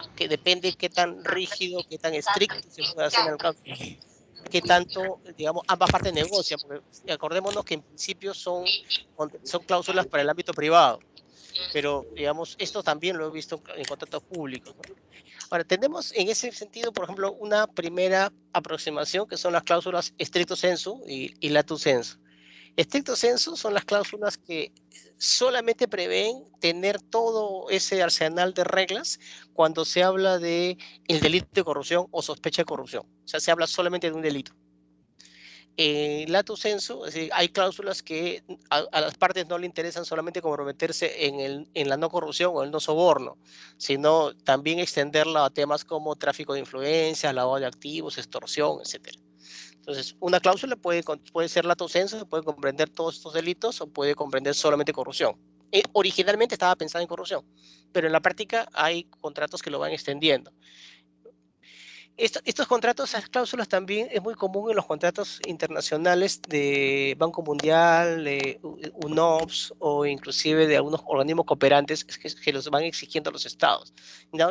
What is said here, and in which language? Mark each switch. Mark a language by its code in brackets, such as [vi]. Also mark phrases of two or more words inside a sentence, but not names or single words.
[es] Que depende qué tan rígido, qué tan estricto se puede hacer en el caso, qué tanto, digamos, ambas partes negocian, porque acordémonos que en principio son cláusulas para el ámbito privado, pero, digamos, esto también lo he visto en contratos públicos, ¿no? Ahora, tenemos en ese sentido, por ejemplo, una primera aproximación que son las cláusulas [la] stricto sensu [es] y [la] lato sensu. Stricto sensu [es] son las cláusulas que solamente prevén tener todo ese arsenal de reglas cuando se habla de el delito de corrupción o sospecha de corrupción. O sea, se habla solamente de un delito. [la] Lato sensu, [es] es decir, hay cláusulas que a las partes no le interesan solamente comprometerse en la no corrupción o el no soborno, sino también extenderla a temas como tráfico de influencias, lavado de activos, extorsión, etc. Entonces, una cláusula puede ser [la] lato sensu, [es] puede comprender todos estos delitos o puede comprender solamente corrupción. Originalmente estaba pensada en corrupción, pero en la práctica hay contratos que lo van extendiendo. Estos contratos, esas cláusulas también es muy común en los contratos internacionales de Banco Mundial, de UNOPS o inclusive de algunos organismos cooperantes que los van exigiendo a los estados, ¿no?